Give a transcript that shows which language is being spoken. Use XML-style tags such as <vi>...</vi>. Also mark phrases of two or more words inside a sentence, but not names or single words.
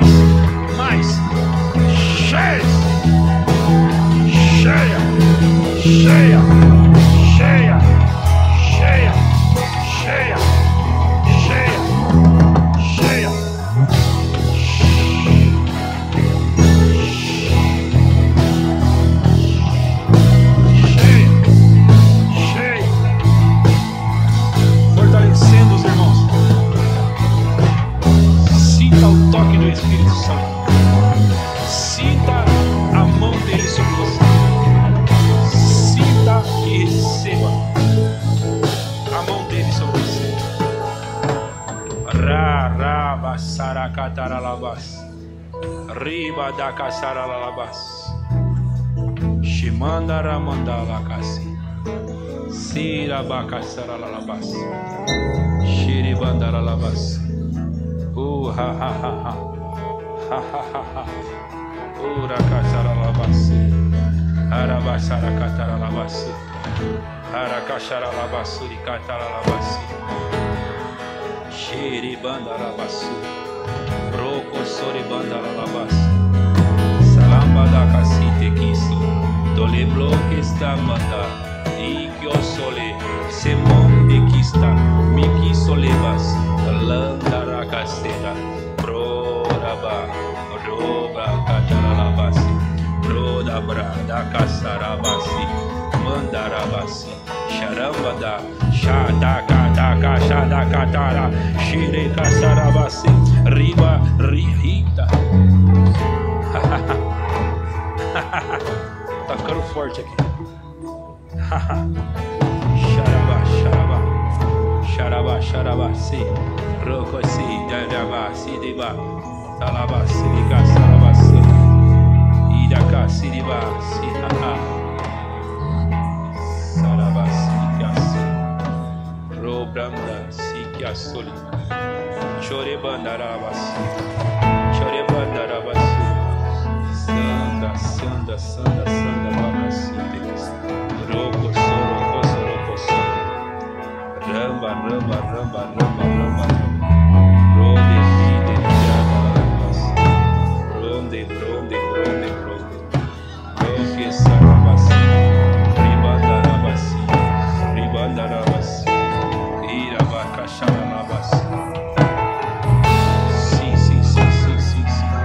<pt>Mais, cheia, cheia, cheia, cheia, cheia, cheia, cheia, cheia, cheia, fortalecendo os irmãos. Sinta o toque do Espírito Santo. Sinta a mão dele sobre você. Sinta e receba a mão dele sobre você. Basaracataralabas. Riba da Casaralabas. Shimandaramandaracasi. Sirabacasaralabas. Shiribandaralabas. Ha ha ha ha. Ha ha ha ha. Ura Casaralabasi. Arabasaracataralabasi. Aracacharalabasuri Cataralabasi. Shiribandarabasi. Rocosoribandarabasi. Salamba da Casite Kiso. Doleblo que está manda. E que o sole. Semon de Kista. Miki solebas. Landaracaceda. Proraba. Roba Cataralabasi. Roda Brada Casarabasi. Mandarabasi. Charambada. Shadaka Shadakatara. Shire Casarabasi. Riba Rita. Tá ficando forte aqui. Xarabá, xarabá. Xarabá, xarabá, si. Rocosi, dadabá, si, deba. Salabá, sirica, salabá, si. Idaka, siriba, si, haha. Sarabá, sirica, si. Robranda, si, que a soli. Chorebandarabá, si. Chorebandarabá, si. Sanda, sanda, sanda, sanda, babacite. Roco, soro, soro, soro. Ramba, ramba, ramba, ramba, ramba. Ronde, fide, rabas. Ronde, ronde, ronde, ronde. Roque, sarabasi. Ribandarabasi. Ribandarabasi. Irabacacharabasi. Sim, sim, sim, sim, sim, sim.</pt>